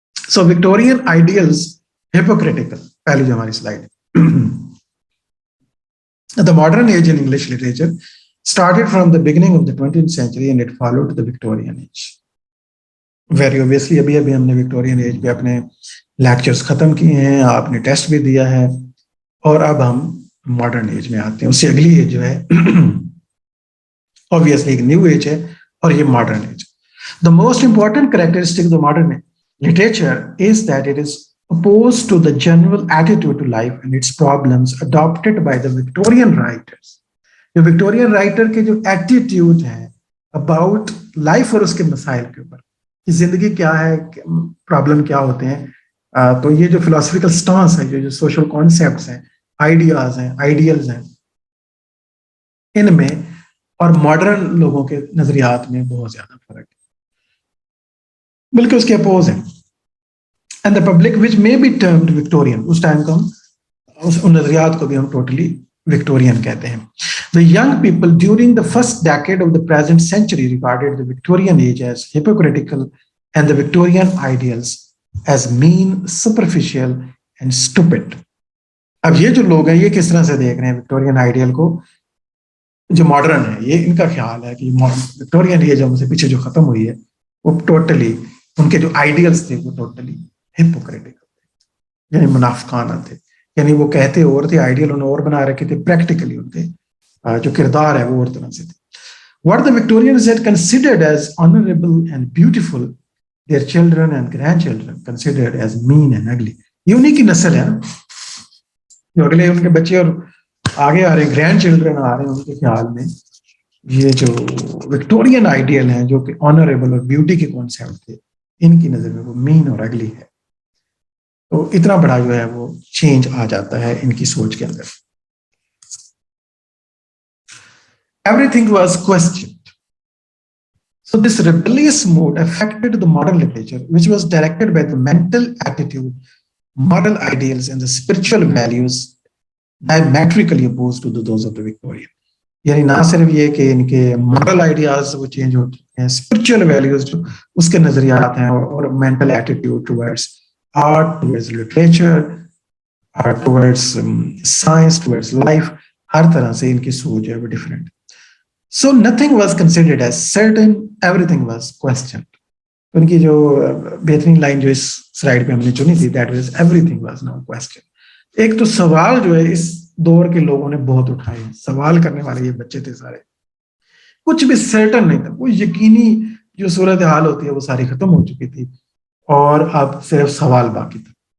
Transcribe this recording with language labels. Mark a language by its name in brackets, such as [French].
[English] so Victorian ideals hypocritical, [Hindi] पहली जो हमारी [English] Slide the modern age in English literature started from the beginning of the 20th century and it followed the Victorian age. Very obviously [Hindi] अभी अभी हमने Victorian age पे अपने lectures खत्म किए हैं, आपने टेस्ट भी दिया है, और अब हम मॉडर्न एज में आते हैं। उससे अगली एज जो है ऑब्वियसली एक न्यू एज है, और ये modern age. [English] The most important characteristic of modern literature is that it is opposed to the general attitude to life and its problems adopted by the Victorian writers. [Hindi] जो Victorian writer के जो attitude है about life और उसके मसाइल के ऊपर कि जिंदगी क्या है, प्रॉब्लम क्या होते हैं, तो ये जो फिलोसफिकल स्टांस है, जो सोशल कॉन्सेप्ट्स हैं, आइडियाज हैं, आइडियल्स हैं, इनमें और मॉडर्न लोगों के नजरियात में बहुत ज्यादा फर्क है, बल्कि उसके अपोज है। [English] and the public which may be termed Victorian, [Hindi] उस टाइम को हम उन नजरियात को भी हम टोटली विक्टोरियन कहते हैं। [English] The young people during the first decade of the present century regarded the Victorian age as hypocritical and the Victorian ideals as mean, superficial and stupid. [Hindi] अब ये जो लोग हैं ये किस तरह से देख रहे हैं विक्टोरियन आइडियल को? जो मॉडर्न है ये इनका ख्याल है कि विक्टोरियन एज हमसे पीछे जो खत्म हुई है वो टोटली उनके जो आइडियल्स थे वो टोटली हिपोक्रेटिकल थे, यानी मुनाफिकाना थे। यानी वो कहते और थे, आइडियल उन्होंने और बना रखे थे, प्रैक्टिकली उनके जो किरदार है वो और तरह से थे। [English] What the Victorians had considered as honorable and beautiful, their children and grandchildren considered as mean and ugly. [Hindi] ये उन्हीं की नस्ल है ना, जो अगले उनके बच्चे और आगे आ रहे ग्रैंड चिल्ड्रन आ रहे हैं, उनके ख्याल में ये जो विक्टोरियन आइडियल हैं जो कि ऑनरेबल और ब्यूटी के कॉन्सेप्ट थे, इनकी नजर में वो मीन और अगली है। तो इतना बड़ा जो है वो चेंज आ जाता है इनकी सोच के अंदर। [English] Everything was questioned. So this rebellious mood affected the modern literature, which was directed by the mental attitude, moral ideals, and the spiritual values diametrically opposed to those of the Victorian. [Hindi] यानी ना सिर्फ ये कि इनके moral ideas वो change हो चुके हैं, स्पिरिचुअल वैल्यूज जो उसके नजरियात हैं, और mental attitude towards art, towards literature, towards science, towards life, हर तरह से इनकी सोच है वो different. [English] So nothing was considered as certain, everything was questioned. [Hindi] उनकी जो बेहतरीन लाइन जो इस स्लाइड पे हमने चुनी थी, [English] that was everything was now questioned. [Hindi] एक तो सवाल जो है इस दौर के लोगों ने बहुत उठाए, सवाल करने वाले ये बच्चे थे सारे, कुछ भी सर्टन नहीं था, कोई यकीनी जो सूरत हाल होती है वो सारी खत्म हो चुकी थी, और अब सिर्फ सवाल बाकी था।